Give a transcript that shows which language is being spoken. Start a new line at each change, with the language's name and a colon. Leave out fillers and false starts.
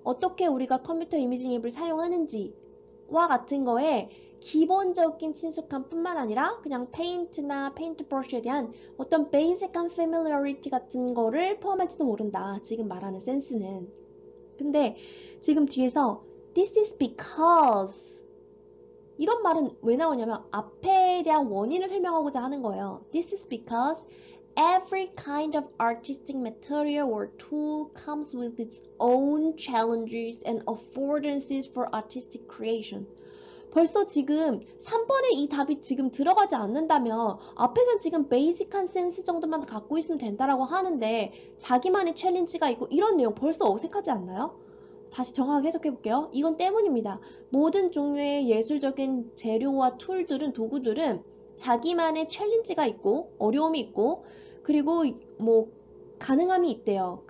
Korean: 어떻게 우리가 컴퓨터 이미징 앱을 사용하는지와 같은 거에 기본적인 친숙함 뿐만 아니라 그냥 페인트나 페인트 브러쉬에 대한 어떤 베이직한
English: familiarity
Korean: 같은 거를 포함할지도 모른다. 지금 말하는 센스는. 근데 지금 뒤에서
English: this is because
Korean: 이런 말은 왜 나오냐면 앞에 대한 원인을 설명하고자 하는 거예요.
English: This is because every kind of artistic material or tool comes with its own challenges and affordances for artistic creation.
Korean: 벌써 지금 3번에 이 답이 지금 들어가지 않는다면 앞에선 지금 베이직한 센스 정도만 갖고 있으면 된다라고 하는데 자기만의 챌린지가 있고 이런 내용 벌써 어색하지 않나요? 다시 정확하게 해석해 볼게요. 이건 때문입니다. 모든 종류의 예술적인 재료와 툴들은 도구들은 자기만의 챌린지가 있고 어려움이 있고 그리고 뭐 가능함이 있대요.